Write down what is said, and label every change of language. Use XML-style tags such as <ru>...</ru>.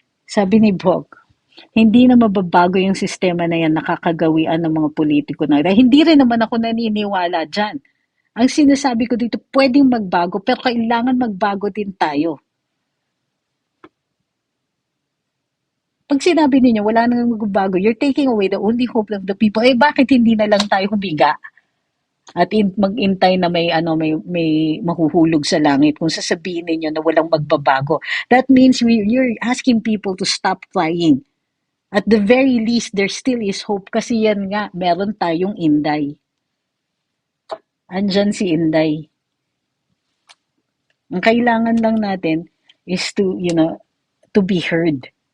<tl>Sabi ni Bog, hindi na mababago yung sistema na yan nakakagawian ng mga politiko na. Hindi rin naman ako naniniwala dyan. Ang sinasabi ko dito, pwedeng magbago, pero kailangan magbago din tayo. Pag sinabi ninyo, wala nang magbago,</tl> <en>you're taking away the only hope of the people.</en> <tl>Eh, bakit hindi na lang tayo humiga? At mag-intay na may mahuhulog sa langit kung sasabihin ninyo na walang magbabago.</tl> <en>That means you're asking people to stop flying. At the very least, there still is hope</en> <tl>kasi yan nga, meron tayong Inday. Andyan si Inday. Ang kailangan lang natin</tl> <en>is to be heard.</en>